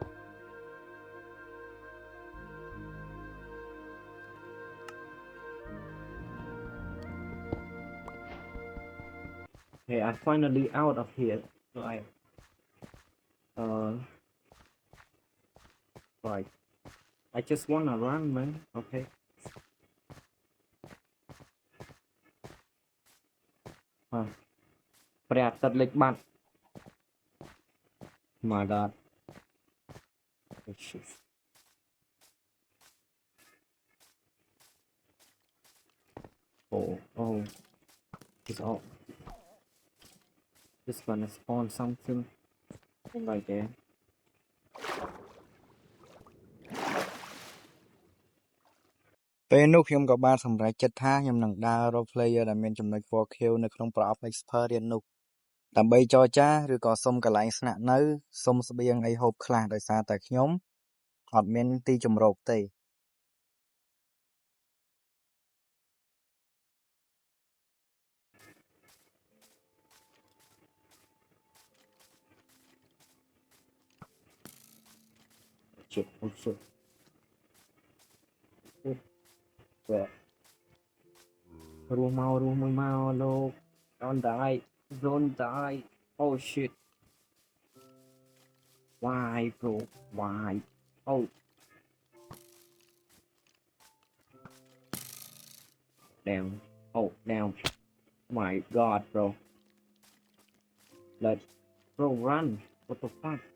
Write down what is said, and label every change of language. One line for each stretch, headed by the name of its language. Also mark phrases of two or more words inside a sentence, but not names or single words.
English: Okay, I'm finally out of here. So uh, right. I just wanna run, man. Okay. Huh.
Khmer: ព្រះអាទិត្យលិចបាត់
English: My God. Oh, shit. Oh, oh. It's all. Just gonna spawn something right there.
Khmer: ពេលនោះខ្ញុំក៏បានសម្រេចចិត្តថាខ្ញុំនឹងដើររក player ដែលមានចំណុច 4K នៅក្នុងប្រអប់ Experience នោះដើម្បីចរចាឬក៏សុំកន្លែងស្នាក់នៅសុំស្បៀងអីហូបខ្លះដោយសារតែខ្ញុំអត់មានទីជម្រកទេ
English: Shit, oh shit. Where?
Khmer: រស់មកលោក
English: Don't die. Don't die. Oh shit. Why bro? Why? Oh damn. Oh damn. My god bro. Let bro run. What the fuck?